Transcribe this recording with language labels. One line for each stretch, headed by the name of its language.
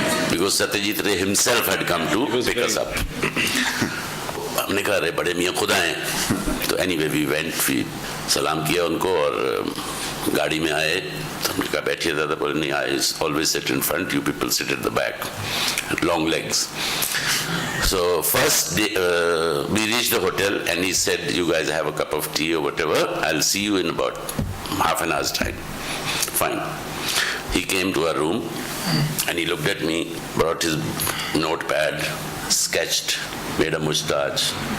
English: Because Satyajit Ray himself had come to pick us up.
Hindi: हमने कहा अरे बड़े मियाँ खुदा हैं। तो
English: anyway we went, we
Hindi: सलाम किया उनको और गाड़ी में आए। तो हमने कहा बैठिए दादा, बोले नहीं,
English: I always sit in front, you people sit at the back, long legs. So first we reached the hotel and he said, you guys have a cup of tea or whatever, I'll see you in about half an hour's time. Fine. He came to our room and he looked at me, brought his notepad, sketched, made a moustache.